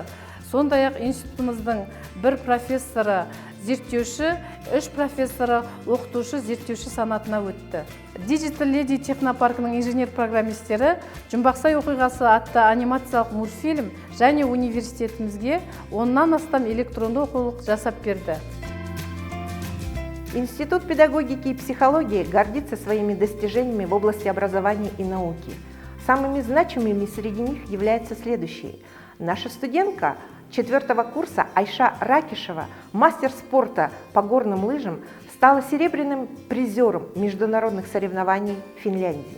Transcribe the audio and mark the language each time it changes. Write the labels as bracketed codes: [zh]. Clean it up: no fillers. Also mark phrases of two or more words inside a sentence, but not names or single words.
[kk] Сондай-ақ институтымыздың 1 профессоры зерттеуші, 3 профессоры оқытушы зерттеуші санатына өтті. Digital Lady технопаркінің инженер-программистері Жұмбақсай оқиғасы атты анимациялық мультфильм және университетімізге 10-нан астам электронды оқулық жасап берді. [ru] Институт педагогики и психологии гордится своими достижениями в области образования и науки. Самыми значимыми среди них являются следующие. Наша студентка 4-го курса Айша Ракишева, мастер спорта по горным лыжам, стала серебряным призером международных соревнований в Финляндии.